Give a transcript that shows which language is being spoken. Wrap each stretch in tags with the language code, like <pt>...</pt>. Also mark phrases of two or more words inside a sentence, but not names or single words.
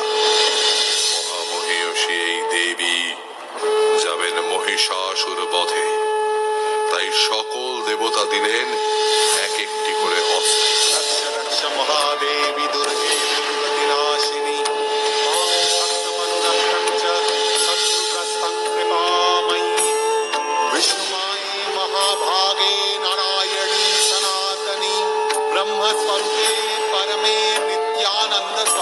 <bn>মহামহিষী এই দেবী যাবেন মহিষাসুর বধে, তাই সকল দেবতা দিলেন এক একটি করে অস্ত্র।</bn> <sa>রক্ষ রক্ষ মহাদেবী দুর্গে দুর্গতি নাশিনী, মাং ভক্তবন্ধন চ শত্রুগ্রস্तं কৃপাময়ী। विष्णुमाये महाभागे नारायणी सनातनी, ब्रह्मस्वरूपे परमे नित्यानंद</sa>